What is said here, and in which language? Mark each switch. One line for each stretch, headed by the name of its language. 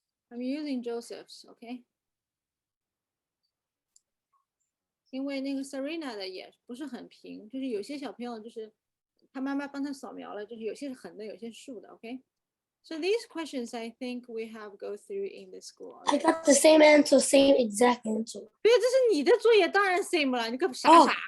English: I'm using Joseph's, OK？
Chinese: 因为那个 Serena 的也不是很平，就是有些小朋友就是他妈妈帮他扫描了，就是有些是横的，有些是竖的 ，OK？
English: So these questions I think we have go through in the school. I got the same answer, same exact answer.
Chinese: 对，这是你的作业，当然 same 了，你个傻傻。